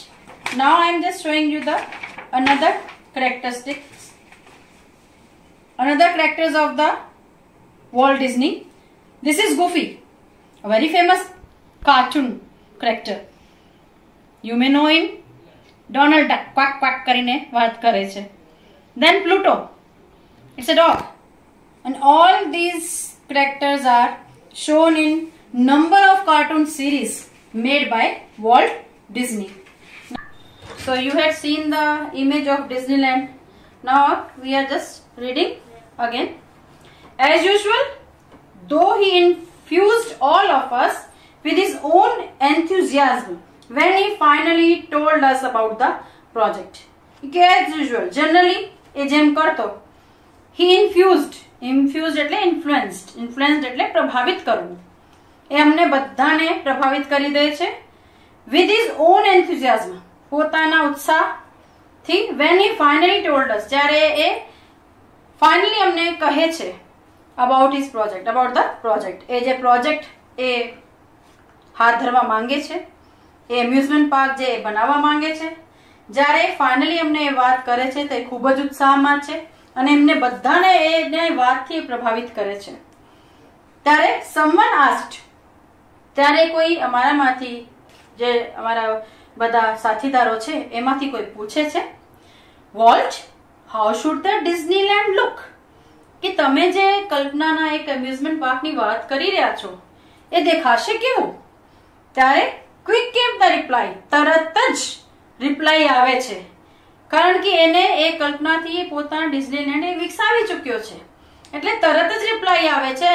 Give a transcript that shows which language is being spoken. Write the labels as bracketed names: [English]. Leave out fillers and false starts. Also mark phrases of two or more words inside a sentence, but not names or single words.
[English] Now I am just showing you the another characters of the Walt Disney. This is Goofy, a very famous cartoon character. You may know him. Donald Duck, quack quack [Gujarati] કરીને વાત કરે છે. [English] Then Pluto, it's a dog. And all these characters are shown in number of cartoon series made by Walt Disney. So you had seen the image of Disneyland. Now we are just reading again. As usual, though he infused all of us with his own enthusiasm when he finally told us about the project. As usual, generally, [Gujarati] જેમ કરતો. [English] He infused [Gujarati] એટલે influenced એટલે પ્રભાવિત કરવું. એ અમને બધાને પ્રભાવિત કરી દે છે. [English] With his own enthusiasm, [Gujarati] પોતાના ઉત્સાહથી, [English] when he finally told us, [Gujarati] જ્યારે એ finally અમને કહે છે [English] about his project, about the project. [Gujarati] એ જે project એ હાથ ધરવા માંગે છે, એ એમ્યુઝમેન્ટ પાર્ક જે બનાવવા માંગે છે, જ્યારે ફાઇનલી અમને એ વાત કરે છે તે ખૂબ જ ઉત્સાહમાં છે અને એમને બધાને એ વાતથી પ્રભાવિત કરે છે. [English] ત્યારે someone asked, [Gujarati] ત્યારે કોઈ અમારામાંથી જે અમારા બધા સાથીદારો છે એમાંથી કોઈ પૂછે છે, [English] Walt, how should the Disneyland look? [Gujarati] કે તમે જે કલ્પનાના એક એમ્યુઝમેન્ટ પાર્કની વાત કરી રહ્યા છો એ દેખાશે કેવું? ત્યારે [English] quick came the reply, [Gujarati] તરત જ રિપ્લાય આવે છે, કારણ કે એને એ કલ્પનાથી પોતાના ડિઝનીલેન્ડ એ વિકસાવી ચૂક્યો છે, એટલે તરત જ રિપ્લાય આવે છે.